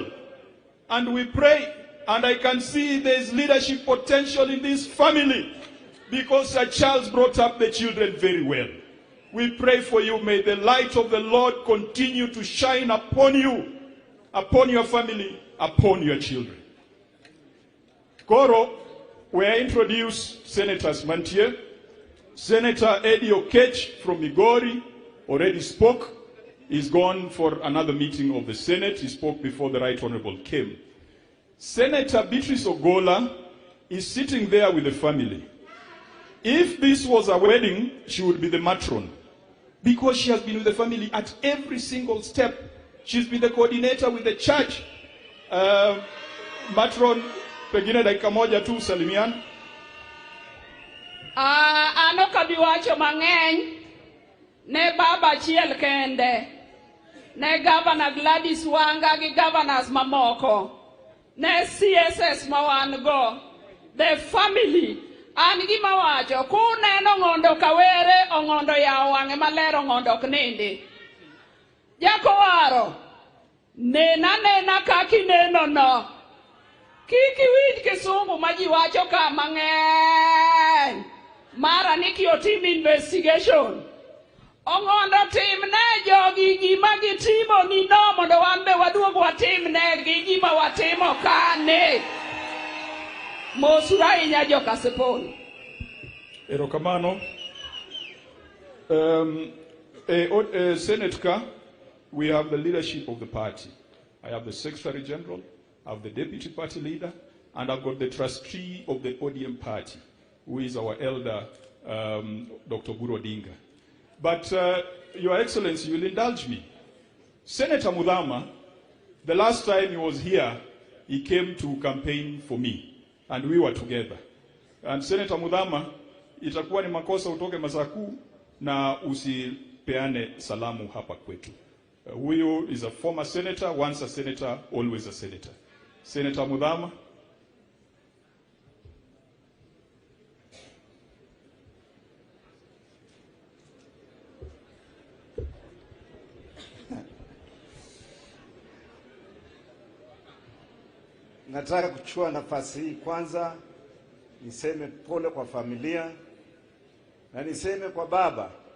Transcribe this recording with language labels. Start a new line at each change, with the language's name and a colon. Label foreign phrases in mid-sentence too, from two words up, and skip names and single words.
English: And we pray, and I can see there is leadership potential in this family, because Sir Charles brought up the children very well. We pray for you. May the light of the Lord continue to shine upon you, upon your family, upon your children. Koro, we introduce Senators Mantie. Senator Eddie Okech from Migori already spoke. He's gone for another meeting of the Senate. He spoke before the Right Honorable came. Senator Beatrice Ogola is sitting there with the family. If this was a wedding, she would be the matron, because she has been with the family at every single step. She's been the coordinator with the church.
Swahili: Matron, pengine dakika moja tu salimiana.
Luo (Kenya and Tanzania): Ano kabiwacho mang'eny ne baba chiel kende, ne Governor Gladys Wanga gi governors mamoko, ne CSS mawan go,
English: the family.
Luo (Kenya and Tanzania): An gima wacho, kuneno Ong'ondo kawere, Ong'ondo yaw wang'e maler, Ong'ondo ok nindi. Jakowaro, nena kaki neno no. Kiki wit Kisumu ma ji wacho ka mang'eny. Mara ni kiotim investigation. Ong'ondo timne jogi gima gitimo ni no mondo wan be waduog watimne gi gima watimo kane. Mosura inya jo Kasipul. Erokamano.
English: Senate, we have the leadership of the party. I have the Secretary General, I have the Deputy Party Leader, and I've got the trustee of the ODM party, who is our elder, Dr. Buro Dinga. But, Your Excellency, you will indulge me. Senator Mudhama, the last time he was here, he came to campaign for me, and we were together.
Swahili: And Senator Mudhama, itakuwa ni makosa utoke Masakuu na usipeane salamu hapa kwetu.
English: Huyu is a former senator, once a senator, always a senator. Senator Mudhama.
Swahili: Nataka kuchukua nafasi hii kwanza niseme pole kwa familia na niseme kwa baba.